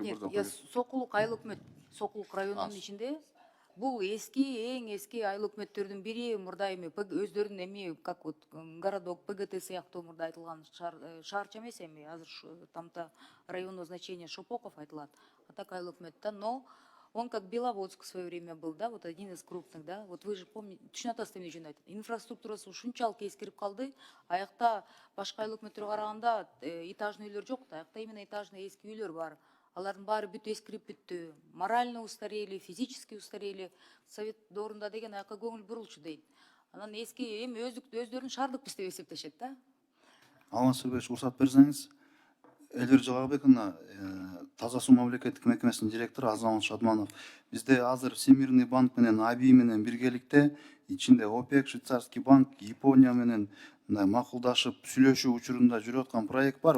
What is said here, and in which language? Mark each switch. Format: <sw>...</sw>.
<ky>Нет, Сокулук айыл өкмөт, Сокулук районунун ичинде. Бул эң эски айыл өкмөттөрдүн бири, мурда эми өздөрүнүн эми</ky> <ru>как вот городок ПГТ</ru> <ky>сыяктуу мурда айтылган шаарча эмес эми азыр тамта</ky> <ru>районного значения</ru> <ky>Шопоков айтылат.</ky> <ru>А так айыл өкмөт да, но он как Беловодск в свое время был, да, вот один из крупных, да. Вот вы же помните,</ru> <ky>түшүнүп атасыз эмне үчүн айтат. Инфраструктурасы ушунчалык эскирип калды. Аякта башка айыл өкмөттөргө караганда этажный үйлөр жок да, аякта именно этажный эски үйлөр бар. Алардын баары бүт эскирип бүттү.</ky> <ru>Морально устарели, физически устарели.</ru> <ky>Совет доорунда деген аякка көңүл бурулчу дейт. Анан эски эми өздөрүн шаардыкпыз деп эсептешет да. Алмаз Сүрбекович, уруксат берсеңиз, Элвир Жагабековна, Таза суу мамлекеттик мекемесинин директору Азамат Шадманов. Бизде азыр Всемирный банк менен АБИ менен биргеликте, ичинде ОПЕК, Швейцарский банк, Япония менен макулдашып сүйлөшүү учурунда жүрүп аткан проект бар.</ky>